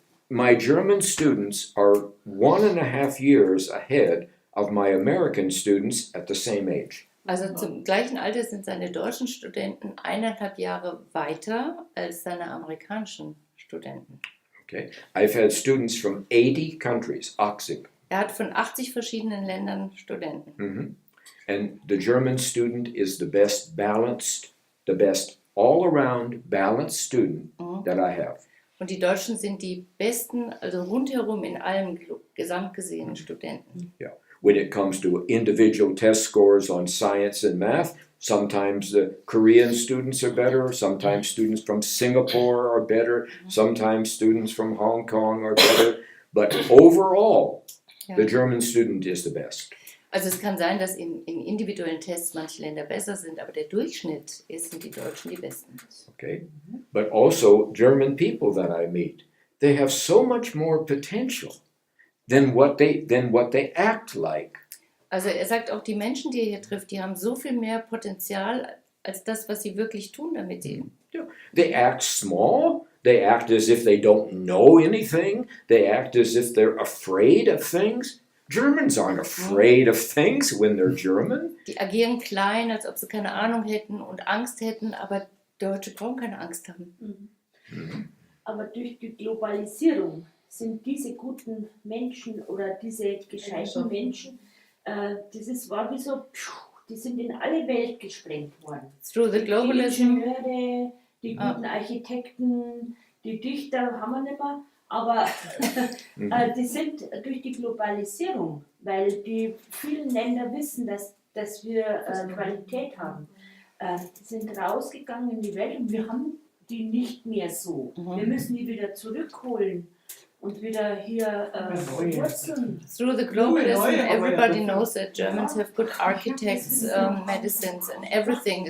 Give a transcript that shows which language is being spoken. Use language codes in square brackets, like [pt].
[en] My German students are 1.5 years ahead of my American students at the same age. [de] Also zum gleichen Alter sind seine deutschen Studenten 1,5 Jahre weiter als seine amerikanischen Studenten. [en] Okay, I've had students from 80 countries, 80. [de] Er hat von 80 verschiedenen Ländern Studenten. [en] And the German student is the best balanced, the best all-around balanced student that I have. [de] Und die Deutschen sind die besten, also rundherum in allem gesamt gesehen Studenten. [en] Yeah. When it comes to individual test scores on science and math, sometimes the Korean students are better, sometimes students from Singapore are better, sometimes students from Hong Kong are better, but overall, the German student is the best. [de] Also es kann sein, dass in individuellen Tests manche Länder besser sind, aber der Durchschnitt sind die Deutschen die Besten. [en] Okay, but also German people that I meet, they have so much more potential than what they act like. [de] Also er sagt auch, die Menschen, die er hier trifft, die haben so viel mehr Potenzial als das, was sie wirklich tun, damit sie... [en] They act small, they act as if they don't know anything, they act as if they're afraid of things. Germans aren't afraid of things when they're German. [de] Die agieren klein, als ob sie keine Ahnung hätten und Angst hätten, aber Deutsche brauchen keine Angst haben. Aber durch die Globalisierung sind diese guten Menschen oder diese gescheiten Menschen, das war wie so, die sind in alle Welt gesprengt worden. [en] Through the [de] Die [en] globalism, [de] Ingenieure, die guten Architekten, die Dichter haben wir nicht mehr, aber die sind durch die Globalisierung, weil die vielen Länder wissen, dass wir Qualität haben, die sind rausgegangen in die Welt und wir haben die nicht mehr so. Wir müssen die wieder zurückholen und wieder hier wurzeln. [en] through the globalism, everybody knows that Germans have good architects, medicines, and everything.